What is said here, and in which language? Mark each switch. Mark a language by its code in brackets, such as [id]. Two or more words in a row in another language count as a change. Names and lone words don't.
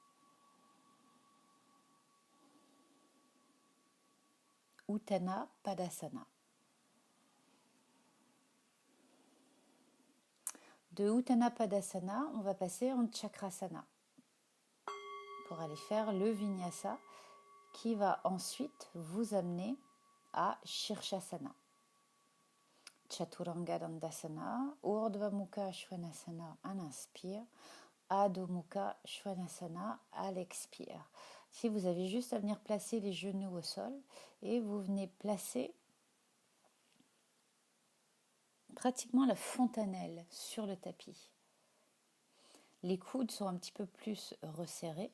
[fr] Utthana Padasana. De Utthana Padasana, on va passer en Chakrasana pour aller faire le Vinyasa qui va ensuite vous amener à Shirshasana. Chaturanga Dandasana, Urdhva Mukha Svanasana à l'inspire, Adho Mukha Svanasana à l'expire. Si vous avez juste à venir placer les genoux au sol et vous venez placer pratiquement la fontanelle sur le tapis. Les coudes sont un petit peu plus resserrés.